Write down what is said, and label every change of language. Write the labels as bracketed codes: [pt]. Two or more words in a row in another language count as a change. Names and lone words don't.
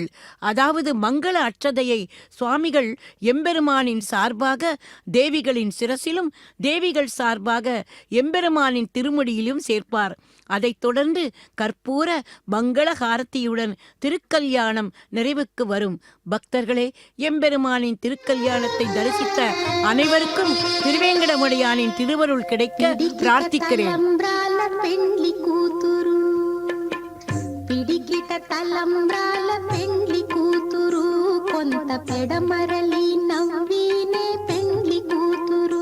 [ta] அதாவது மங்கள அட்சதையை சுவாமிகள் எம்பெருமானின் சார்பாக தேவிகளின் சிரசிலும் தேவிகள் சார்பாக எம்பெருமானின் திருமுடியிலும் சேர்ப்பார். அதைத் தொடர்ந்து கற்பூர மங்களஹாரத்தியுடன் திருக்கல்யாணம் நிறைவுக்கு வரும். பக்தர்களே, எம்பெருமானின் திருக்கல்யாணத்தை தரிசித்த அனைவருக்கும் திருவேங்கடமுடையானின் திருவருள் கிடைக்க பிரார்த்திக்கிறேன். [te] పిడికిట తలంబ్రాల పెండ్లి కూతురు కొంత పెడమరలి నవ్వీనే పెండ్లి కూతురు.